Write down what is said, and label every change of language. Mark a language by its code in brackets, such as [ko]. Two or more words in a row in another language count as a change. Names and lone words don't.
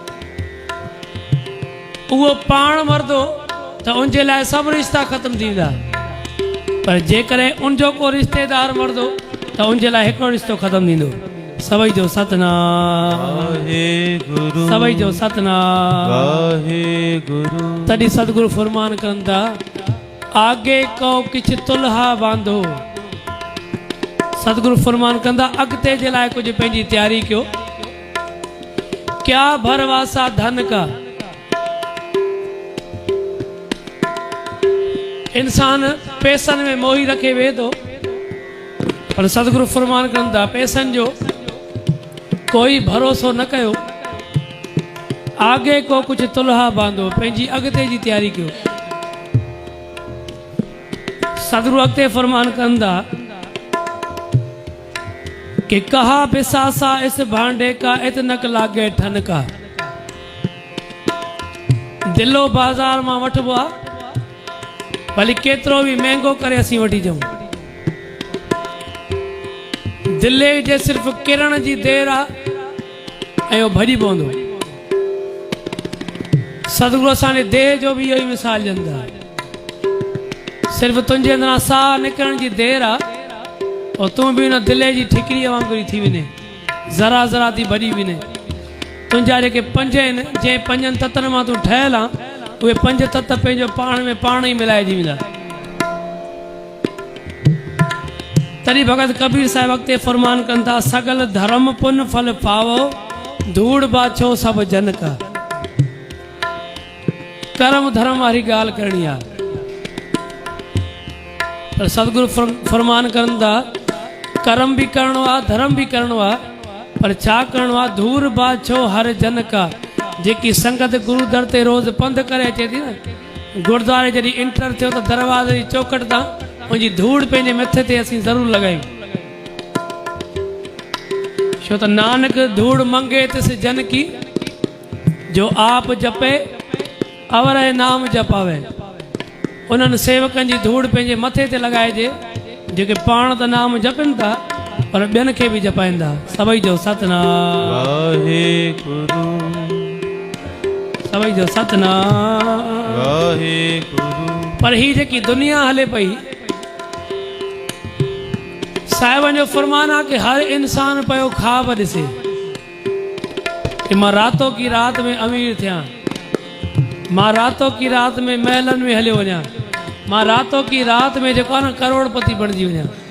[sd] उहो पाण मरदो त उनजे लाइ सभु रिश्ता ख़त्म थींदा। पर जेकॾहिं उनजो को रिश्तेदार मरदो त उनजे लाइ हिकिड़ो रिश्तो ख़त्म थींदो। सभई जो सतनाम वाहेगुरु, सभई जो सतनाम वाहेगुरु। तॾहिं सतगुरु फरमान करनि था [pa] ਆਗੇ ਕੋ ਕਿਛ ਤੁਲਹਾ ਬਾਂਧੋ। [sd] सतगुरु फरमान कंदा अॻिते जे लाइ कुझु पंहिंजी तैयारी कयो। [pa] ਕਿਆ ਭਰਵਾਸਾ ਧਨ ਕਾ। [sd] इंसान पैसनि में मोही रखे वे थो, पर सतगुरु फरमान करनि था पैसनि जो कोई भरोसो न कयो। [pa] ਆਗੇ ਕੋ ਕੁਛ ਤੁਲਹਾ ਬਾਂਧੋ, [sd] पंहिंजी अॻिते जी तैयारी कयो। सतगुरु अॻिते फरमान करनि था कि [pa] ਕਹਾ ਬਿਸਾਸਾ ਇਸ ਭਾਂਡੇ ਕਾ ਇਤਨਕ ਲਾਗੇ ਠਨ ਕਾ। [sd] दिलो बाज़ार मां वठबो आहे, भली केतिरो बि महांगो करे असीं वठी अचूं। दिले जे सिर्फ़ किरण जी देर आहे ऐं उहो भॼी पवंदो। सतगुरु असांजे देह जो बि इहो ई मिसाल ॾींदा। सिर्फ़ तुंहिंजे अंदरां साह निकिरण जी देर आहे और तूं बि हुन दिले जी ठिकरीअ वांगुरु थी वञे, ज़रा ज़रा थी भॼी वञे। तुंहिंजा जेके पंज आहिनि, जंहिं पंजनि तत्वनि मां तूं ठहियल आहे, उहे पंज तत्व पंहिंजो पाण में पाण ई मिलाइजी वेंदा। तॾहिं भगत कबीर साहिब अॻिते फरमान कनि था [pa] ਸਗਲ ਧਰਮ ਪੁਨ ਫਲ ਪਾਵੋ ਧੂੜ ਬਾਛੋ ਸਭੁ ਜਨ ਕਾ। [sd] कर्म धर्म वारी ॻाल्हि करणी आहे। पर सतगुरु फरमान करनि था कर्म भी करणो आहे, धर्म भी करणो आहे, पर छा करणो आहे [pa] ਧੂੜ ਬਾਛੋ ਹਰ ਜਨ ਕਾ। [sd] जेकी संगत गुरु दर ते रोज़ पंधु करे अचे थी न, गुरुद्वारे जॾहिं इंटर थियो त दरवाज़े जी चौकट तां उनजी धूड़ पंहिंजे मथे ते असीं ज़रूरु लॻायूं। छो त [pa] ਨਾਨਕ ਧੂੜ ਮੰਗੇ ਤਿਸ ਜਨ ਕੀ ਜੋ ਆਪ ਜਪੇ ਅਵਰ ਨਾਮ ਜਪਾਵੇ। [sd] उन्हनि सेवकनि जी धूड़ पंहिंजे मथे ते लॻाइजे जेके पाण त नाम जपनि था पर ॿियनि खे बि जपाइनि था। सभई जो सतनाम वाहेगुरु, सभई जो सतनाम वाहेगुरु। पर ही जेकी दुनिया हले पई, साहिबन जो फरमान आहे कि हर इंसान पियो ख्वाब ॾिसे कि मां [hi] रातों की रात में [sd] अमीर थियां, मां [hi] रातों की रात में [sd] महलन में हलियो वञा, मां [hi] रातों की रात में [sd] जेको आहे न करोड़पति बणिजी वञा।